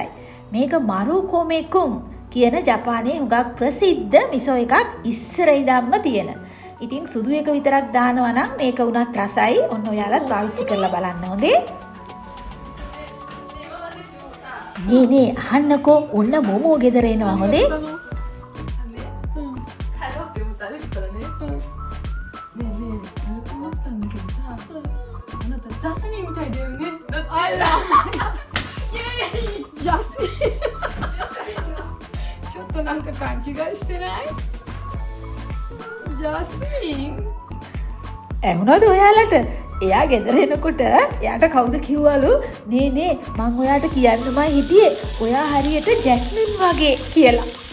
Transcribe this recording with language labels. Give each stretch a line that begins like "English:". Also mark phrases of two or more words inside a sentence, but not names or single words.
Sinhala: මේක මරුකොමෙකුන් කියන ජපානයේ හුඟක් ප්‍රසිද්ධ මිසෝ එකක් ඉස්සර ඉඳන්ම තියෙන. ඉතින් සුදු එක විතරක් දානවා නම් මේක උනත් රසයි. ඔන්න ඔයාලත් පාවිච්චි කරලා බලන්න හොඳේ. නේ අහන්නකෝ ඔන්න මොමෝ ගෙදර එනවා හොඳේ.
Japanese: ジャスミンみたいだよね。あら。いやジャスミン。ちょっとなんか勘違いしてない？ジャスミン。
Sinhala: ඇහුණාද ඔයාලට? එයා ගෙදර එනකොට එයාට කවුද කිව්වලු නේ මං ඔයාට කියන්නමයි හිටියේ ඔයා හරියට ජැස්මින් වගේ කියලා.